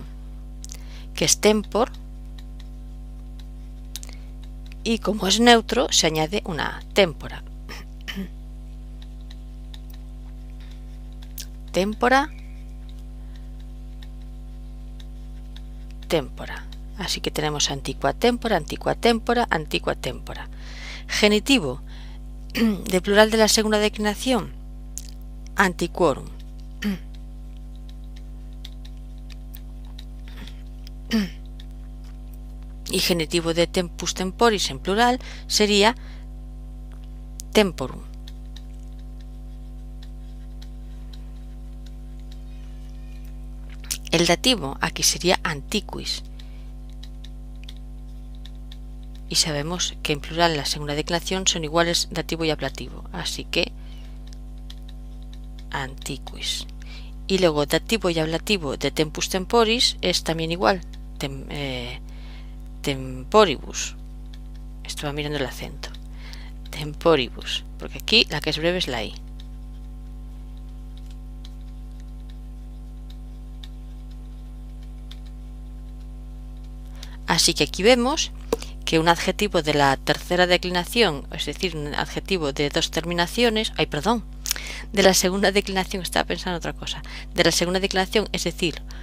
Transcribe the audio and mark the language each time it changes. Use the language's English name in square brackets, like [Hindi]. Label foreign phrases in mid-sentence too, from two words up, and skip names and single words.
[Spanish] Que es tempor, y como es neutro se añade una témpora. [Latin] Témpora, témpora. [Spanish] Así que tenemos [Latin] antiqua témpora, antiqua témpora, antiqua témpora. [Spanish] Genitivo de plural de la segunda declinación, antiquorum. Y genitivo de [Latin] tempus temporis [Spanish] en plural sería temporum. El dativo aquí sería antiquis. Y sabemos que en plural en la segunda declinación son iguales dativo y ablativo, así que antiquis. Y luego dativo y ablativo de [Latin] tempus temporis [Spanish] es también igual, temporibus. Estaba mirando el acento. Temporibus, porque aquí la que es breve es la I. Así que aquí vemos que un adjetivo de la tercera declinación, es decir, un adjetivo de dos terminaciones, de la segunda declinación, estaba pensando otra cosa, de la segunda declinación, es decir,